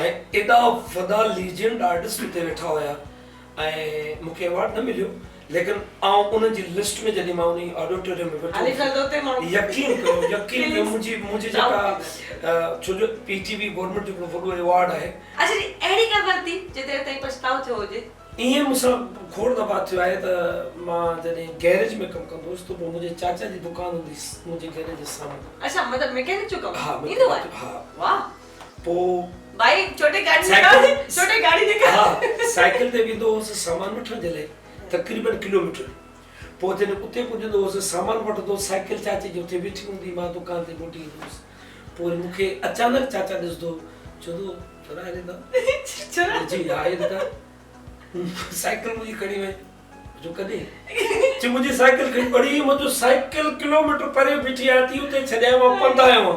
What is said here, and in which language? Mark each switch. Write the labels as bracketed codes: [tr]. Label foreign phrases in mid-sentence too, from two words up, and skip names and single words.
[sd] आहे ऐं एॾा वॾा [en] legend artist [sd] हुते वेठा हुया ऐं मूंखे अवार्ड न मिलियो लेकिन आउं उन जी लिस्ट में जॾहिं मां उन ऑडिटोरियम में वेठो यकीन कयो मुंहिंजी जेका छो जो पीटीवी गवर्नमेंट जो वॾो अवार्ड आहे अच्छा अहिड़ी का ग़लती जिते ताईं पछताओ थियो हुजे ईअं मूंसां खोड़ दफ़ा थियो आहे त मां जॾहिं गैरेज में कमु कंदो हुउसि त पोइ मुंहिंजे चाचा जी दुकान हूंदी मुंहिंजे गैरेज जे साम्हूं अच्छा मतलब मैकेनिक जो कमु हा ईंदो आहे हा वाह पोइ [ur] भाई छोटे गाड़ी निकाल [sd] हा साइकिल ते वेंदो हुउसि सामान वठण जे लाइ तक़रीबन किलोमीटर पोइ जॾहिं उते पुॼंदो हुउसि सामान वठंदो साइकिल चाचे जी उते बीठी हूंदी मां दुकान ते मोटी ईंदो हुउसि पोइ मूंखे अचानक चाचा ॾिसंदो चवंदो चुराए ॾींदा जी हा ॾींदा साइकिल मुंहिंजी खणी वई जो कॾहिं जी मुंहिंजी साइकिल खणी पड़ी मुंहिंजो साइकिल किलोमीटर परे बीठी आहे थी उते छॾिया मां पंधि आयो आहियां